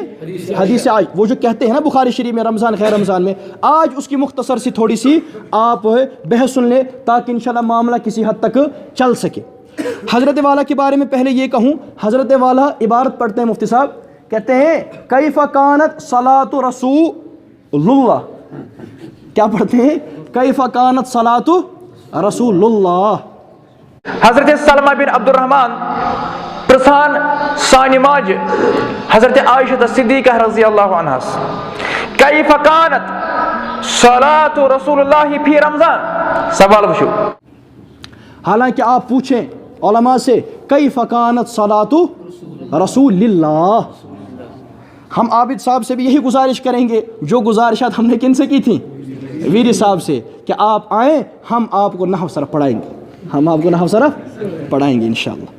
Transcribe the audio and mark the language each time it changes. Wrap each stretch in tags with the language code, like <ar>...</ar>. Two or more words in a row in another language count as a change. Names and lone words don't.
<ur>حدیث عائشہ، وہ جو کہتے ہیں نا بخاری شریف میں رمضان غیر رمضان میں، آج اس کی مختصر سی تھوڑی سی آپ بحث سن لیں تاکہ انشاءاللہ معاملہ کسی حد تک چل سکے۔ حضرت والا کے بارے میں پہلے یہ کہوں، حضرت والا عبارت پڑھتے ہیں مفتی صاحب، کہتے ہیں</ur> <ar>کیف کانت صلاۃ رسول اللہ۔</ar> <ur>کیا پڑھتے ہیں؟</ur> <ar>کیف کانت صلاۃ रसूलुल्लाह।</ar> <ur>حضرت سلمہ بن عبدالرحمن پرسان ثانی ماز حضرت عائشہ صدیقہ</ur> <ar>رضی اللہ عنہا کیف کانت صلاۃ رسول اللہ فی رمضان.</ar> <ur>سوال پوچھو. حالانکہ آپ پوچھیں علما سے</ur> <ar>کیف کانت صلاۃ رسول اللہ,</ar> <ur>ہم عابد صاحب سے بھی یہی گزارش کریں گے جو گزارشات ہم نے کن سے کی تھی، ویری صاحب سے، کہ آپ آئیں ہم آپ کو نحو صرف پڑھائیں گے، ہم آپ کو نحو صرف پڑھائیں گے انشاءاللہ.</ur>